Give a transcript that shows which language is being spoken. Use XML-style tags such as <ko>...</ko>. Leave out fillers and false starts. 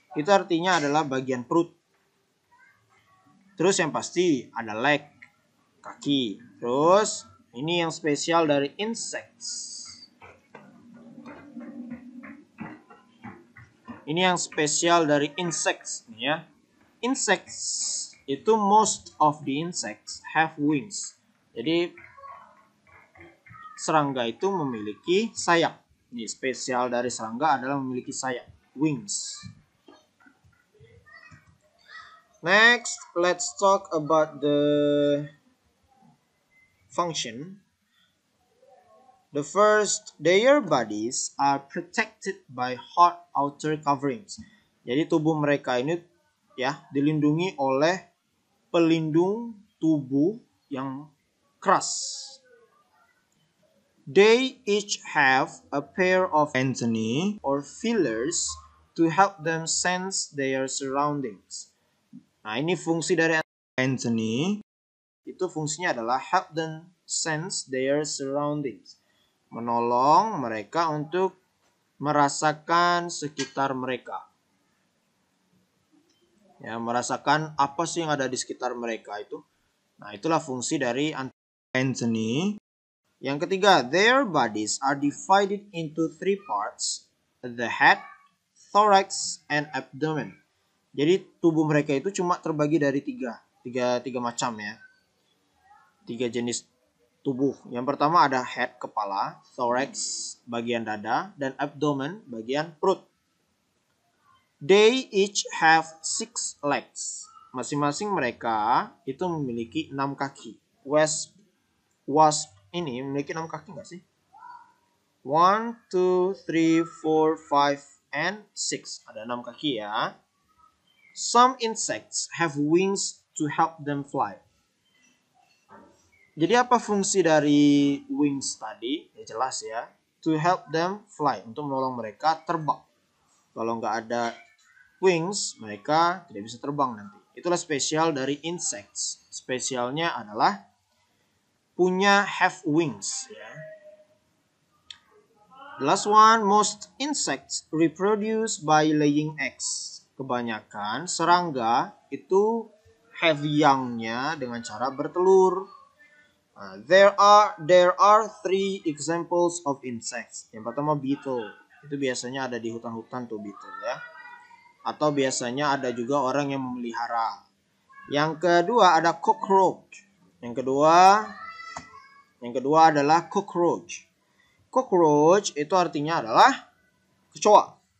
<id>Itu artinya adalah bagian perut. Terus yang pasti ada leg, kaki. Terus ini yang spesial dari insects. Ini yang spesial dari insects ya.</id> <en>Insects itu most of the insects have wings.</en> <id>Jadi serangga itu memiliki sayap. Ini spesial dari serangga adalah memiliki sayap, wings.</id> <en>Next, let's talk about the function. The first, their bodies are protected by hard outer coverings.</en> <id>Jadi tubuh mereka ini ya dilindungi oleh pelindung tubuh yang keras.</id> <en>They each have a pair of antennae or feelers to help them sense their surroundings.</en> <id>Nah, ini fungsi dari antennae. Itu fungsinya adalah</id> <en>help them sense their surroundings.</en> <id>Menolong mereka untuk merasakan sekitar mereka. Ya, merasakan apa sih yang ada di sekitar mereka itu. Nah, itulah fungsi dari antennae. Yang ketiga,</id> <en>their bodies are divided into 3 parts, the head, thorax, and abdomen.</en> <id>Jadi tubuh mereka itu cuma terbagi dari tiga macam ya. 3 jenis tubuh. Yang pertama ada head, kepala, thorax, bagian dada, dan abdomen, bagian perut.</id> <en>They each have 6 legs.</en> <id>Masing-masing mereka itu memiliki 6 kaki. Wasp ini memiliki 6 kaki nggak sih?</id> <en>1, 2, 3, 4, 5, and 6.</en> <id>Ada 6 kaki ya.</id> <en>Some insects have wings to help them fly.</en> <id>Jadi apa fungsi dari wings tadi? Ya jelas ya.</id> <en>To help them fly.</en> <id>Untuk menolong mereka terbang. Kalau nggak ada wings, mereka tidak bisa terbang nanti. Itulah spesial dari insects. Spesialnya adalah punya</id> <en>have wings.</en> <id>Ya.</id> <en>The last one, most insects reproduce by laying eggs.</en> <id>Kebanyakan serangga itu</id> <en>have young-</en> <id>nya dengan cara bertelur.</id> <en>There are 3 examples of insects.</en> <id>Yang pertama beetle. Itu biasanya ada di hutan-hutan tuh beetle ya. Atau biasanya ada juga orang yang memelihara. Yang kedua ada cockroach. Yang kedua adalah cockroach. Cockroach itu artinya adalah kecoa.</id>